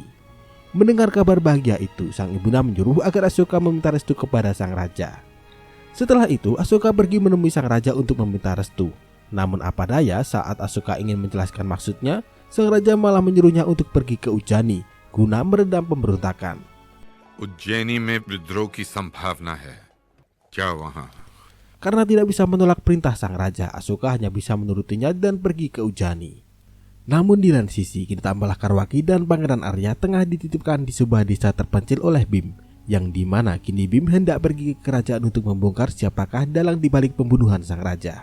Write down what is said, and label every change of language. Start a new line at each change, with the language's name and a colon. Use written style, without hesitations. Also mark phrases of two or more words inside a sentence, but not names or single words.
Indonesian: Mendengar kabar bahagia itu, sang ibunda menyuruh agar Asuka meminta restu kepada sang raja. Setelah itu, Asuka pergi menemui sang raja untuk meminta restu. Namun apa daya, saat Asuka ingin menjelaskan maksudnya, sang raja malah menyuruhnya untuk pergi ke Ujjani guna meredam pemberontakan.
Hindi: Ujjani mein विद्रोह की संभावना है. क्या वहाँ?
Indonesian: Karena tidak bisa menolak perintah sang raja, Asuka hanya bisa menurutinya dan pergi ke Ujjani. Namun di lain sisi, kini tambahlah Karwaki dan Pangeran Arya tengah dititipkan di sebuah desa terpencil oleh Bim, yang dimana kini Bim hendak pergi ke kerajaan untuk membongkar siapakah dalang dibalik pembunuhan sang raja.